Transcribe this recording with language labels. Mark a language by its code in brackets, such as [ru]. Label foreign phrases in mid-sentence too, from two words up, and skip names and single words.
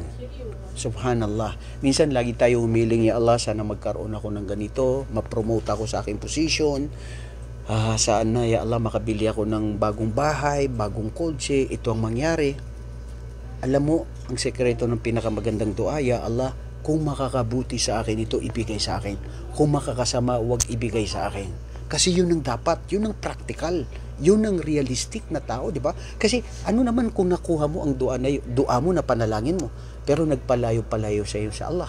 [tl] Subhanallah. Minsan lagi tayo humiling, [ar] يا الله, [tl] sana magkaroon ako ng ganito, ma-promote ako sa aking position, sana, [ar] يا الله, [tl] makabili ako ng bagong bahay, bagong kotse, ito ang mangyari. Alam mo, ang sekreto ng pinakamagandang dua, [ar] يا الله, [tl] kung makakabuti sa akin ito, ibigay sa akin. Kung makakasama, huwag ibigay sa akin. Kasi yun ang dapat, yun ang practical, yun ang realistic na tao, di ba? Kasi ano naman kung nakuha mo ang dua mo na panalangin mo, pero nagpalayo-palayo sa iyo sa Allah.